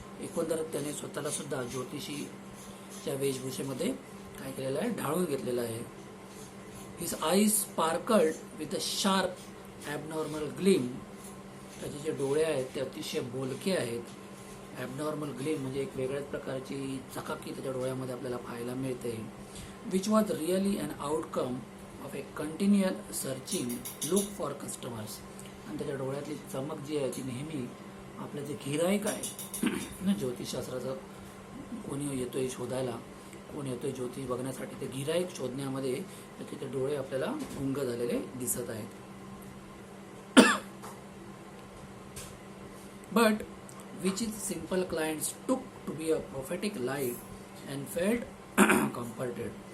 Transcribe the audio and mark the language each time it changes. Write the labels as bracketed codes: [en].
[mr] एकंदरच त्याने स्वतःला सुद्धा ज्योतिषीच्या वेशभूषेमध्ये काय केलेलं आहे ढाळून घेतलेलं आहे. [en] His eyes sparkled with a sharp abnormal gleam. [mr] त्याचे जे डोळे आहेत ते अतिशय बोलके आहेत. ॲबनॉर्मल ग्लीम म्हणजे एक वेगळ्याच प्रकारची चकाकी त्याच्या डोळ्यामध्ये आपल्याला पाहायला मिळते. [en] Which was really an outcome of a continual searching look for customers. [mr] आणि त्याच्या डोळ्यातली चमक जी आहे ती नेहमी आपलं जे गिराईक आहे ना ज्योतिषशास्त्राचं कोणी येतोय शोधायला कोण येतोय ज्योतिष बघण्यासाठी ते गिराईक शोधण्यामध्ये त्याचे ते डोळे आपल्याला गुंग झालेले दिसत आहेत. [en] But which his simple clients took to be a prophetic light and felt comforted.